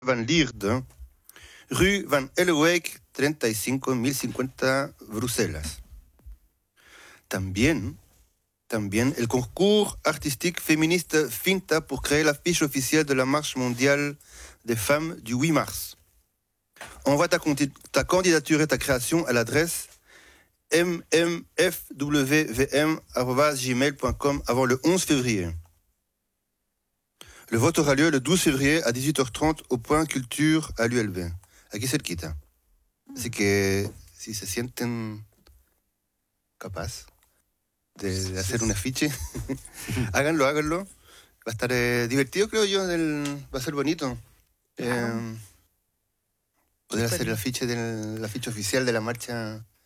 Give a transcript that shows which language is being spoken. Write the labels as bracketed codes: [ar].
[es] van Lierde, rue van Elwijk, 35.050 Bruselas. También el [fr] concours artistique féministe Finta pour créer l'affiche officielle de la marche mondiale des femmes du 8 mars. Envoie ta candidature et ta création à l'adresse mmfwvm@gmail.com avant le 11 février. Le vote aura lieu le 12 février à 18h30 au point culture à l'ULB. [es] Aquí cerquita. Así que si se sienten capaces de hacer un afiche, háganlo. Va a estar divertido, creo yo, va a ser bonito. Poder hacer el afiche oficial de la marcha.